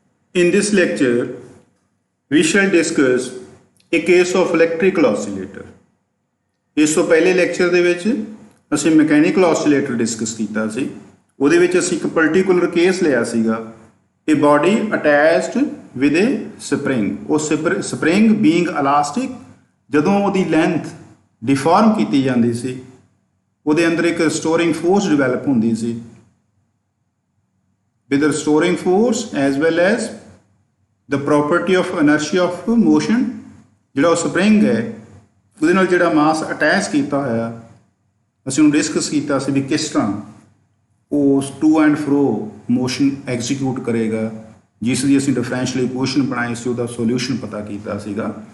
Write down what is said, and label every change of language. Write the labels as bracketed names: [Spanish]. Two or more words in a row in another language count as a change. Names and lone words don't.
[English] In this lecture, we shall discuss a case of electrical oscillator. [Punjabi] ਇਸ ਤੋਂ ਪਹਿਲੇ ਲੈਕਚਰ ਦੇ ਵਿੱਚ ਅਸੀਂ [English] mechanical oscillator [Punjabi] ਡਿਸਕਸ ਕੀਤਾ ਸੀ। ਉਹਦੇ ਵਿੱਚ ਅਸੀਂ ਇੱਕ [English] particular case [Punjabi] ਲਿਆ ਸੀਗਾ, [English] a body attached with a spring। [Punjabi] ਉਹ [English] spring being elastic, [Punjabi] ਜਦੋਂ ਉਹਦੀ ਲੈਂਥ ਡਿਫਾਰਮ ਕੀਤੀ ਜਾਂਦੀ ਸੀ ਉਹਦੇ ਅੰਦਰ ਇੱਕ [English] restoring force [Punjabi] ਡਿਵੈਲਪ ਹੁੰਦੀ ਸੀ। [English] with restoring force as well as the property of inertia of motion। [Punjabi] ਜਿਹੜਾ ਉਹ ਸਪਰਿੰਗ ਹੈ ਉਹਦੇ ਨਾਲ ਜਿਹੜਾ [English] mass attach [Punjabi] ਕੀਤਾ ਹੋਇਆ ਅਸੀਂ ਉਹਨੂੰ ਡਿਸਕਸ ਕੀਤਾ ਸੀ ਵੀ ਕਿਸ ਤਰ੍ਹਾਂ ਉਹ [English] to and fro motion [Punjabi] ਐਗਜ਼ੀਕਿਊਟ ਕਰੇਗਾ, ਜਿਸ ਦੀ ਅਸੀਂ [English] differential equation [Punjabi] ਬਣਾਈ ਸੀ, ਉਹਦਾ ਸੋਲਿਊਸ਼ਨ ਪਤਾ ਕੀਤਾ ਸੀਗਾ।